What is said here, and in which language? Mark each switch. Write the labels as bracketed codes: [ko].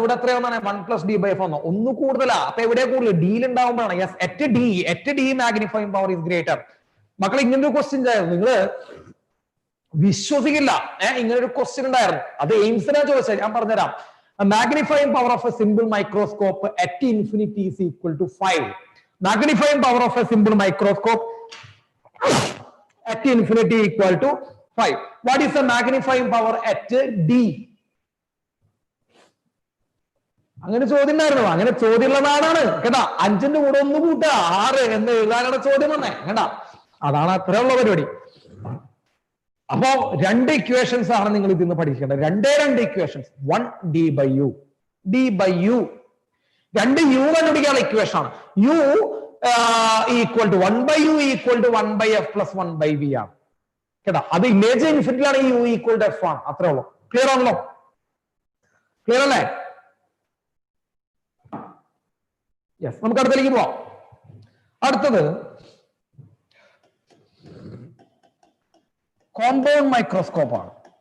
[ml] ഇവിടെ എത്രയാണെന്നാണ്? 1 plus D by F എന്നോ ഒന്ന് കൂടുതലാ. അപ്പൊ എവിടെ കൂടുതൽ? ഡിയിൽ ഉണ്ടാവുമ്പോഴാണ്. Yes, [en] At D magnifying power is greater. [ml] മക്കളെ ഇങ്ങനൊരു ക്വസ്റ്റ്യൻ ആയിരുന്നു, നിങ്ങള് വിശ്വസിക്കില്ല. ഇങ്ങനൊരു ക്വസ്റ്റ്യൻ ഉണ്ടായിരുന്നു. അത് എയിംസിനാ ചോദിച്ചത്. ഞാൻ പറഞ്ഞുതരാം. [en] Magnifying power of a simple microscope at infinity is equal to 5. Magnifying power of a simple microscope at infinity equal to 5. What is the magnifying power at D? [ml] അങ്ങനെ ചോദ്യം ഉണ്ടായിരുന്നു. അങ്ങനെ ചോദ്യമുള്ള നാടാണ് കേട്ടാ. 5ന്റെ കൂടെ 1 കൂട്ടുക 6 എന്ന് എഴുതാനാണ് ചോദ്യം വന്നേ കേട്ടാ. അതാണ് അത്രയുള്ള പരിപാടി. അപ്പോ 2 ഇക്വേഷൻസ് ആണ് നിങ്ങൾ ഇതിൽ നിന്ന് പഠിക്കേണ്ടത്. 2 equations. 1 d by u. 2 u കണ്ടുപിടിക്കാനുള്ള ഇക്വേഷൻ ആണ്. [en] u equal to 1 by u equal to 1 by f plus 1 by v [ml] ആണ് കേട്ടാ. അത് image ഇൻഫിനിറ്റിയിലാണ് u equal to f ആണ്. അത്രേ ഉള്ളൂ. ക്ലിയർ ആണല്ലോ? ക്ലിയർ അല്ലേ? യെസ്. നമുക്ക് അടുത്തേക്ക് പോവാം. അടുത്തത് കോമ്പൗണ്ട് മൈക്രോസ്കോപ്പ് ആണ്.